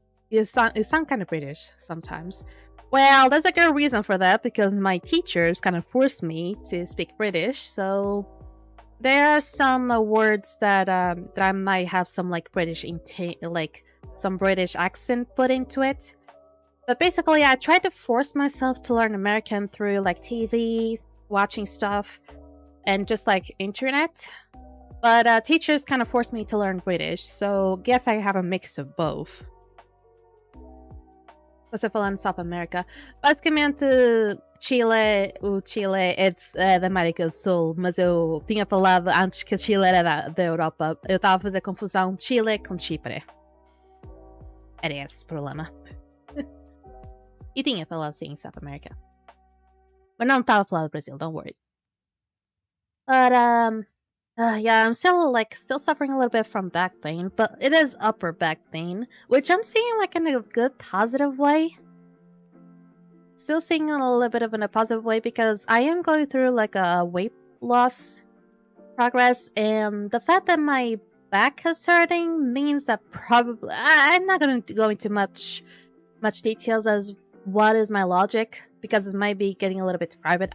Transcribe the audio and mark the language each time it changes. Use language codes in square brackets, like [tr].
[en] It sound kind of British sometimes. Well, there's a good reason for that, because my teachers kind of forced me to speak British, so there are some words that I might have some like British some British accent put into it. But basically, I tried to force myself to learn American through like TV, watching stuff, and just like internet. But teachers kind of forced me to learn British, so guess I have a mix of both. [pt] Você falando [en] South America. [pt] Basicamente, Chile, [en] it's [pt] da América do Sul, mas eu tinha falado antes que Chile era da Europa. Eu estava a fazer confusão Chile com Chipre. Era esse o problema. E tinha falado sim, [en] South America. [pt] Mas não estava a falar do Brasil, [en] don't worry. But yeah, I'm still suffering a little bit from back pain, but it is upper back pain, which I'm seeing like in a good positive way. Still seeing a little bit of in a positive way because I am going through like a weight loss progress, and the fact that my back is hurting means that probably I'm not going to go into much details as what is my logic because it might be getting a little bit private.